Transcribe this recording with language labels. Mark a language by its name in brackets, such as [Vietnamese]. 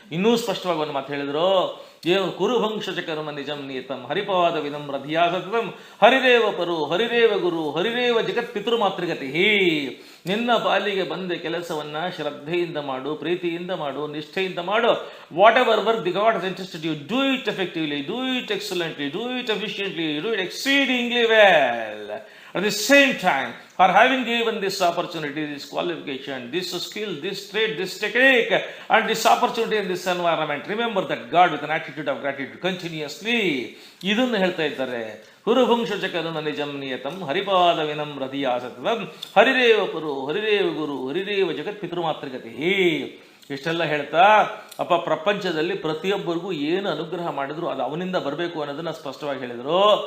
[Kannada] ಇನ್ನೂ ಸ್ಪಷ್ಟವಾಗಿ ಒಂದು ಮಾತು ಹೇಳಿದ್ರು. [Sanskrit] ಏನು ಕುರುಭಂಶ ಕರ್ಮ ನಿಜಂ ನಿಯತಂ ಹರಿಪಾದ ವಿನಮ್ರ ಧಿಯಾಸತ್ವಂ ಹರಿರೇವ ಪರು ಹರಿರೇವ ಗುರು ಹರಿರೇವ ಜಗತ್ ಪಿತೃಮಾತೃಗತಿ. [Kannada] ನಿನ್ನ ಪಾಲಿಗೆ ಬಂದ ಕೆಲಸವನ್ನ ಶ್ರದ್ಧೆಯಿಂದ ಮಾಡು, ಪ್ರೀತಿಯಿಂದ ಮಾಡು, ನಿಷ್ಠೆಯಿಂದ ಮಾಡು. [English] Whatever work the God has interested you, do it effectively, do it excellently, do it efficiently, do it exceedingly well. At the same time, for having given this opportunity, this qualification, this skill, this trade, this technique, and this opportunity in this environment, remember that God with an attitude of gratitude continuously. [Kannada] ಇದನ್ನು ಹೇಳ್ತಾ ಇದ್ದಾರೆ. [Sanskrit] ಹುರುಭುಂಶ ಕರುಣ ನಿಜಂ ನಿಯತಂ ಹರಿಪಾದ ವಿನಮ್ರ ಧಿಯಾಸತ್ವಂ ಹರಿರೇವ ಪರು ಹರಿರೇವ ಗುರು ಹರಿರೇವ ಜಗತ್ ಪಿತೃಮಾತೃಗತಿ. [Kannada] ಇಷ್ಟೆಲ್ಲ ಹೇಳ್ತಾ ಅಪ್ಪ ಪ್ರಪಂಚದಲ್ಲಿ ಪ್ರತಿಯೊಬ್ಬರಿಗೂ ಏನು ಅನುಗ್ರಹ ಮಾಡಿದ್ರು ಅದು ಅವನಿಂದ ಬರಬೇಕು ಅನ್ನೋದನ್ನ ಸ್ಪಷ್ಟವಾಗಿ ಹೇಳಿದ್ರು.